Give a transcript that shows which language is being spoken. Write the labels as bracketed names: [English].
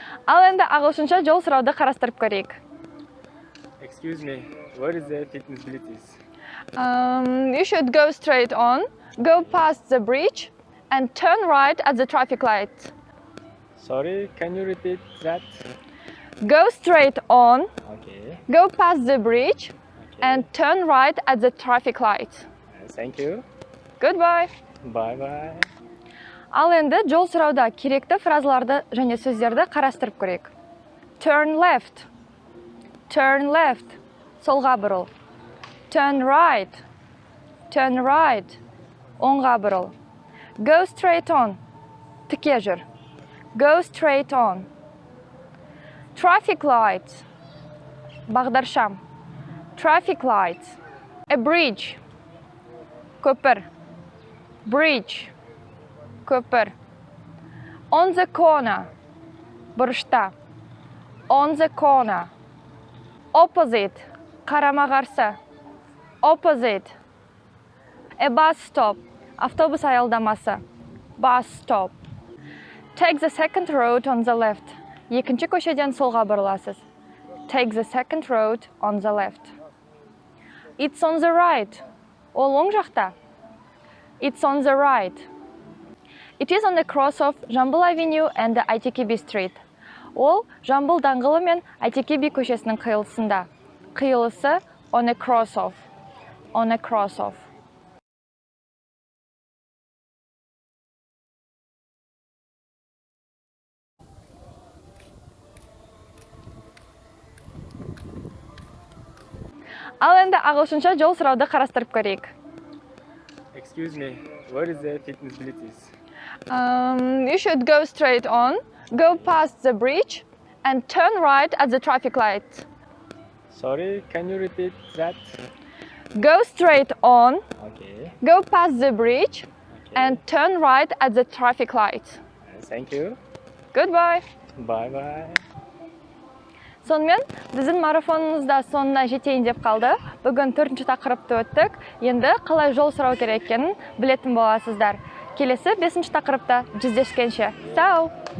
[Kazakh] Ал енді ағылшынша жол сұрауды қарастырып көрейік. [English] Excuse me, where is the fitness blitzes? You should go straight on, go past the bridge, and turn right at the traffic light. Sorry, can you repeat that? Go straight on, Okay. go past the bridge, and turn right at the traffic light. Thank you. Goodbye. Bye bye. [Kazakh] Ал енді жол сұрауда керекті фразаларды және сөздерді қарастырып көрейік. [English] Turn left. Turn left. [Kazakh] Солға бұрыл. [English] Turn right. Turn right. [Kazakh] Оңға бұрыл. [English] Go straight on. [Kazakh] Тіке жүр. [English] Go straight on. Traffic light. [Kazakh] Бағдаршам. [English] Traffic light. A bridge. Көпір. Bridge. Көпір. On the corner. [Kazakh] Бұрышта. [English] On the corner. Opposite. [Kazakh] Қарама-қарсы. [English] Opposite. A bus stop. [Kazakh] Автобус аялдамасы. [English] Bus stop. Take the second road on the left. [Kazakh] Екінші көшеден солға бұрыласыз. [English] Take the second road on the left. It's on the right. [Kazakh] Ол оң жақта. [English] It's on the right. It is on the cross of Жамбыл Avenue and the ITKB Street. [Kazakh] Ол Жамбыл даңғылы мен ITKB көшесінің қиылысында. [English] Қиылысы on a cross of. On a cross of. [Kazakh] Ал енді ағылшынша жол сұрауды қарастырып көрейік. [English] Excuse me, where is the fitness blitzes? You should go straight on, go past the bridge, and turn right at the traffic light. Sorry, can you repeat that? Go straight on, Okay. go past the bridge, and turn right at the traffic light. Thank you. Goodbye. Bye bye. [Kazakh] Сонымен, біздің марафонымызда соңына жетейін деп қалды. Бүгін 4-ші тақырыпты өттік. Енді қалай жол сұрау керек екенін білетін боласыздар. Келесі 5-ші тақырыпта жүздескенше. Сау!